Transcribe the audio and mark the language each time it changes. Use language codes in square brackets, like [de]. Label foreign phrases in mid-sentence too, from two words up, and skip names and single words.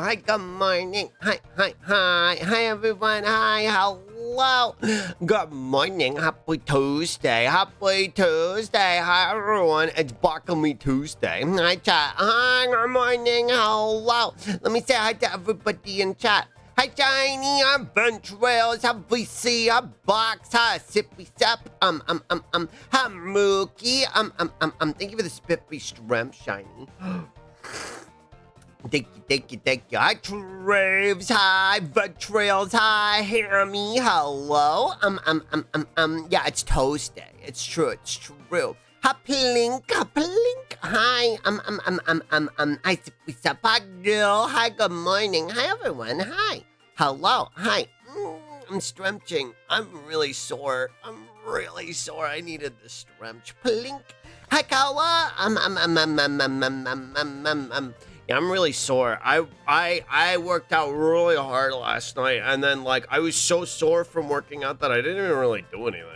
[en] Hi, good morning. Hi, everyone. Hi, hello. Good morning. Happy Tuesday. Hi, everyone. It's Barkley Tuesday. Hi, chat. Hi, good morning. Hello. Let me say hi to everybody in chat. Hi, Shiny, I'm Ventrails, hi, VC, hi, Box, hi, Sippy Sap, hi, Mookie, thank you for the spiffy shrimp, Shiny. Thank you. Hi, Traves, hi, Ventrails, hi, Hammy, hello, yeah, it's Tuesday, it's true. Hi, Plink, hi, hi, Sippy Sap, hi, girl, hi, good morning, hi, everyone, hi. Hello, hi. I'm stretching. I'm really sore. I needed the stretch. Plink. Hi, Kawa. Yeah, I'm really sore. I worked out really hard last night, and then like I was so sore from working out that I didn't even really do anything.